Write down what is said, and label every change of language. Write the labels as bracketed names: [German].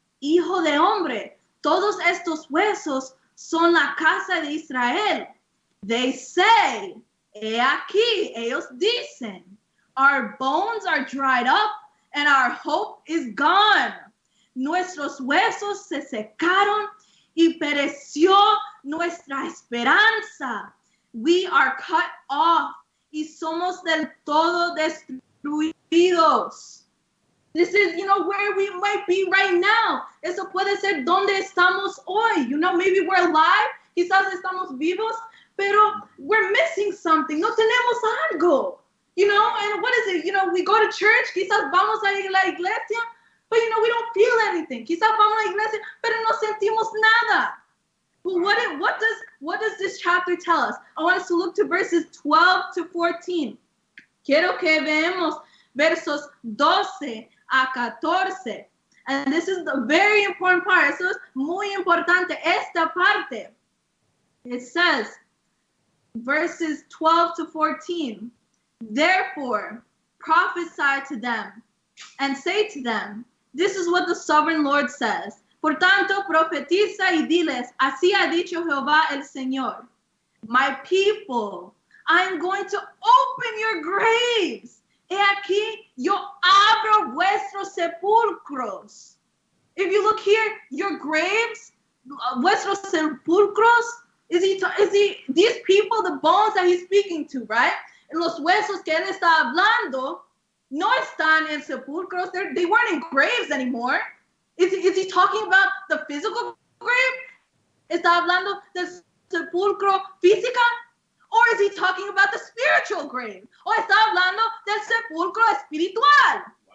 [Spanish] Hijo de hombre, todos estos huesos son la casa de Israel. [English] They say, [Spanish] he aquí, ellos dicen, [English] our bones are dried up and our hope is gone. [Spanish] Nuestros huesos se secaron y pereció nuestra esperanza. [English] We are cut off [Spanish] y somos del todo destruidos. [English] This is, where we might be right now. [Spanish] Eso puede ser donde estamos hoy. [English] Maybe we're alive, [Spanish] quizás estamos vivos, pero [English] we're missing something. [Spanish] No tenemos algo. [English] And what is it? We go to church, [Spanish] quizás vamos a la iglesia, [English] but we don't feel anything. [Spanish] Quizás vamos a la iglesia, pero no sentimos nada. [English] But what does this chapter tell us? I want us to look to verses 12 to 14. [Spanish] Quiero que veamos versos 12 a 14. [English] And this is the very important part. [Spanish] Eso es muy importante, esta parte. [English] It says, verses 12 to 14, therefore prophesy to them and say to them, this is what the sovereign Lord says. [Spanish] Por tanto, profetiza y diles, así ha dicho Jehová el Señor. [English] My people, I'm going to open your graves. [Spanish] He aquí, yo abro vuestros sepulcros. [English] If you look here, your graves, [Spanish] vuestros sepulcros, [English] is he these people, the bones that he's speaking to, right? [Spanish] And los huesos que él está hablando no están en sepulcros. [English] They weren't in graves anymore. Is he talking about the physical grave? [Spanish] ¿Está hablando del sepulcro física? [English] Or is he talking about the spiritual grave? [Spanish] ¿O está hablando del sepulcro espiritual?